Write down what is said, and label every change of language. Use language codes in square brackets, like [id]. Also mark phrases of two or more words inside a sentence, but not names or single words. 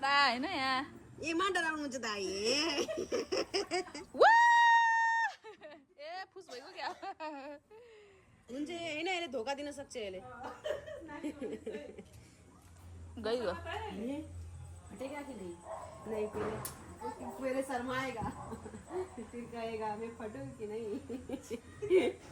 [ne] होइन यहाँ एमा डराउनुहुन्छ दाइ ए फुस भइगयो क्या हुन्छ हैन यसले धोका दिन सक्छ यसले गइगयो [hi] हटेगा कि नहीं पहले शर्माएगा फिर कहेगा मैं फटूं कि नहीं